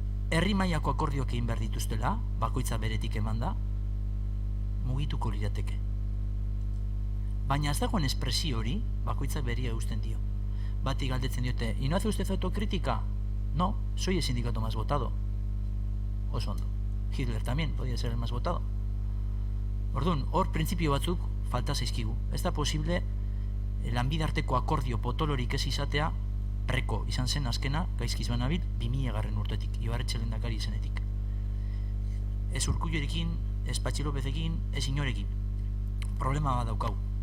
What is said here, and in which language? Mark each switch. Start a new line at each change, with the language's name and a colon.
Basque: herri mailako akordioak egin behar dituztela bakoitza beretik emanda mugituko lirateke baina ez dagoen espresio hori bakoitza beria eusten dio bati galdetzen diote
Spanish: ¿y no hace usted autocrítica? No, soy el sindicato más votado
Basque: oso ondo
Spanish: Hitler también podía ser el más votado
Basque: orduan, hor printzipio batzuk falta zaizkigu. Ez da posible lanbide arteko akordio potolorik ez izatea preko izan zen azkena gaizkiz banabil 2000 urtetik, Ibarretxe lehendakari izenetik. Ez Urkullurekin, ez Patxi Lopezekin, ez inorekin. Problema bat daukau.